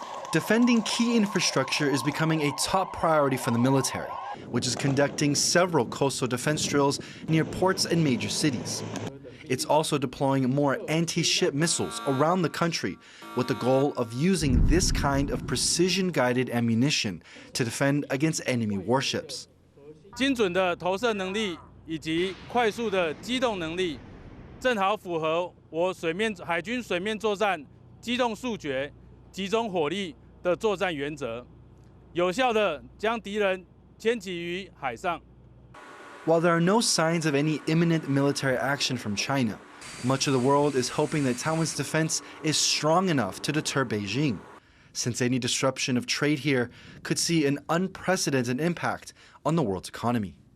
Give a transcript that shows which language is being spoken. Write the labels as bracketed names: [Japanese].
[English] Defending key infrastructure is becoming a top priority for the military, which is conducting several coastal defense drills near ports and major cities. It's also deploying more anti-ship missiles around the country with the goal of using this kind of precision-guided ammunition to defend against enemy warships. [Chinese] 精准的投射能力以及快速的机动能力，正好符合我海军水面作战机动速决、集中火力的作战原则，有效地将敌人牵起于海上。 [English] While there are no signs of any imminent military action from China, much of the world is hoping that Taiwan's defense is strong enough to deter Beijing, since any disruption of trade here could see an unprecedented impact on the world's economy.